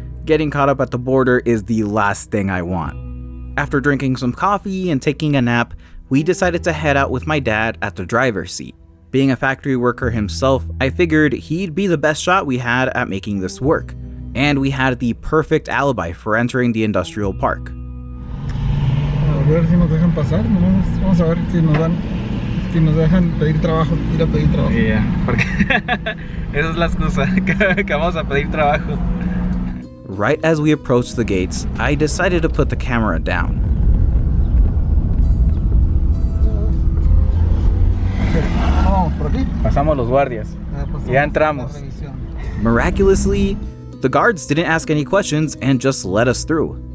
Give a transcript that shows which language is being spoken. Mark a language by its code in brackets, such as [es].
[en] Getting caught up at the border is the last thing I want. After drinking some coffee and taking a nap, we decided to head out with my dad at the driver's seat. Being a factory worker himself, I figured he'd be the best shot we had at making this work. And we had the perfect alibi for entering the industrial park. [es] A ver si nos dejan pasar, vamos a ver si nos dejan pedir trabajo, ir a pedir trabajo. Yeah, porque esa es la excusa, que vamos a pedir trabajo. [en] Right as we approached the gates, I decided to put the camera down. [es] Vamos por aquí. Pasamos los guardias. Ya entramos. [en] Miraculously, the guards didn't ask any questions and just let us through.